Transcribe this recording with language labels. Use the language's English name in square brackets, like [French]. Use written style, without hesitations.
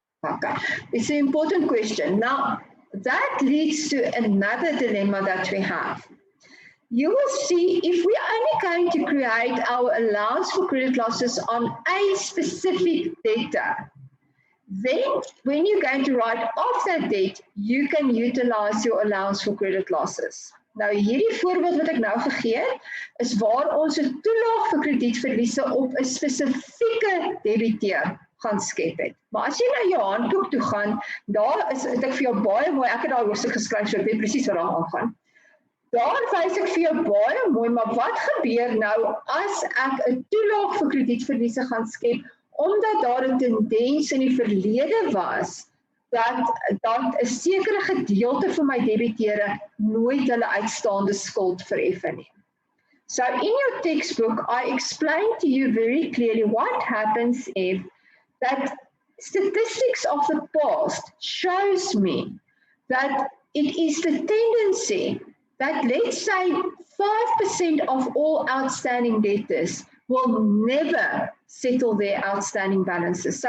[English] Okay, it's an important question. Now, that leads to another dilemma that we have. You will see if we are only going to create our allowance for credit losses on a specific debtor, then when you're going to write off that debt, you can utilize your allowance for credit losses. [Afrikaans] Nou hierdie voorbeeld wat ek nou gegee het, is waar ons 'n toelaag vir kredietverliese op 'n spesifieke debiteur gaan skep het. Maar as jy na jou handboek toe gaan, daar is het ek vir jou baie mooi, ek het daai hoofstuk geskryf, so ek weet presies wat daar aangaan. Daar wys ek vir jou baie mooi, maar wat gebeur nou as ek 'n toelaag vir kredietverliese gaan skep, omdat daar 'n tendens in die verlede was dat 'n sekere gedeelte van my debiteure nooit hulle uitstaande skuld vereffen nie. [English] So in your textbook, I explained to you very clearly what happens if that statistics of the past shows me that it is the tendency that, let's say, 5% of all outstanding debtors will never settle their outstanding balances.